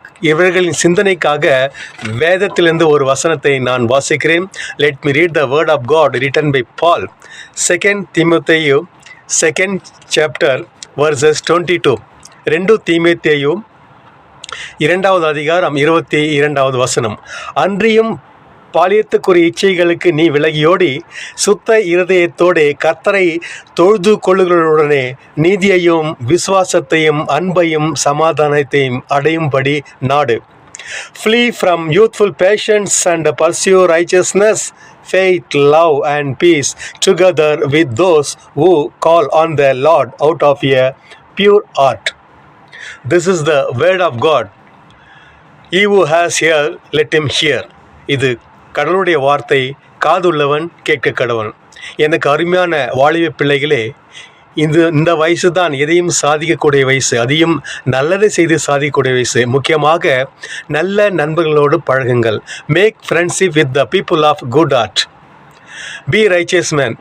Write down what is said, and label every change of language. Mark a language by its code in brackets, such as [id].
[ta] இவர்களின் சிந்தனைக்காக வேதத்திலிருந்து ஒரு வசனத்தை நான் வாசிக்கிறேன். [en] Let me read the word of God written by Paul. 2 தீமோத்தேயு 2nd chapter verses 22. [ta] 2 தீமோத்தேயு 2வது அதிகாரம் 22வது வசனம். அன்றியும் பாலியத்துக்குரிய இச்சைகளுக்கு நீ விலகியோடி சுத்த இருதயத்தோடே கர்த்தரை தொழுது கொள்ளுகளுடனே நீதியையும் விசுவாசத்தையும் அன்பையும் சமாதானத்தையும் அடையும்படி நாடு. [en] Flee from youthful passions and pursue righteousness, faith, love and peace together with those who call on the Lord out of a pure heart. This is the word of God. He who has ear, let him hear. [ta] இது கடவுளுடைய வார்த்தை. காதுள்ளவன் கேட்க கடவன். எனக்கு அருமையான வாலிப பிள்ளைகளே, இந்த வயசு தான் எதையும் சாதிக்கக்கூடிய வயசு, அதையும் நல்லதை செய்து சாதிக்கக்கூடிய வயசு. முக்கியமாக நல்ல நண்பர்களோடு பழகுங்கள். [en] Make friendship with the people of good heart. Be righteous man.